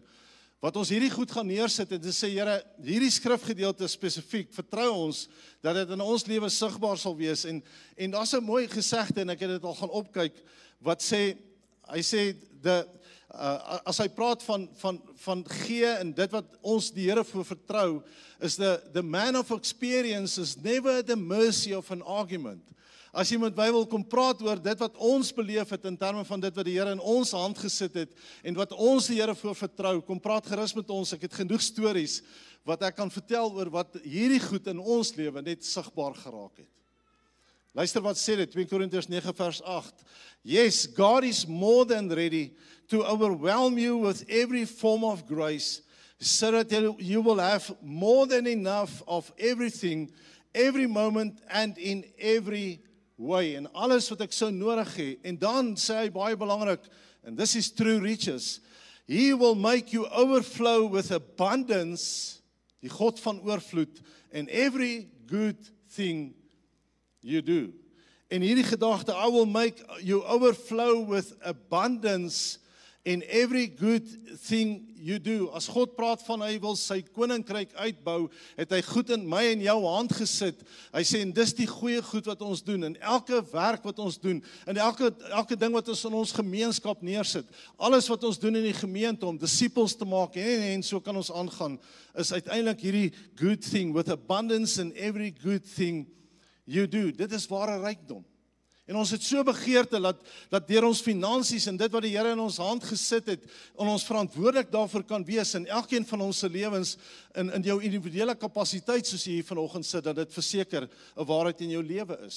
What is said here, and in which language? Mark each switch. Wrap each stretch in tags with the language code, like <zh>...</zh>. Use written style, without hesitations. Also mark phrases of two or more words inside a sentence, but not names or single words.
<af>Wat ons hierdie goed gaan neersit en sê, Here, hierdie skrifgedeelte spesifiek, vertrou ons dat dit in ons lewe sigbaar sal wees. En daar's 'n mooi gesegde en ek het dit al gaan opkyk wat sê, hy sê as hy praat van gee en dit wat ons die Here voor vertrou, is</af> <en>the man of experience is never the mercy of an argument.</en> <af>As jy met my wil kom praat oor dit wat ons beleef het in terme van dit wat die Here in ons hand gesit het en wat ons die Here voor vertrou, kom praat gerus met ons. Ek het genoeg stories wat ek kan vertel oor wat hierdie goed in ons lewe net sigbaar geraak het. Luister wat sê dit, 2 Korintiërs 9 vers 8.</af> <en>Yes, God is more than ready to overwhelm you with every form of grace, so that you will have more than enough of everything, every moment and in every way.</en> <af>En alles wat ek so nodig het. En dan sê hy baie belangrik,</af> <en>and this is true riches, He will make you overflow with abundance,</en> <af>die God van oorvloed,</af> <en>in every good thing you do.</en> <af>En hierdie gedagte,</af> <en>I will make you overflow with abundance in every good thing you do.</en> <af>As God praat van hy wil sy koninkryk uitbou, het hy goed in my en jou hand gesit. Hy sê, en dis die goeie goed wat ons doen, en elke werk wat ons doen, en elke ding wat ons in ons gemeenskap neersit, alles wat ons doen in die gemeente om disippels te maak, en so kan ons aangaan, is uiteindelik hierdie</af> <en>good thing, with abundance in every good thing you do.</en> <af>Dit is ware rykdom. En ons het so begeerte dat deur ons finansies en dit wat die Here in ons hand gesit het, en ons verantwoordelik daarvoor kan wees in elkeen van ons se lewens, in jou individuele kapasiteit, soos jy hier vanoggend sit, dat dit verseker 'n waarheid in jou lewe is.</af>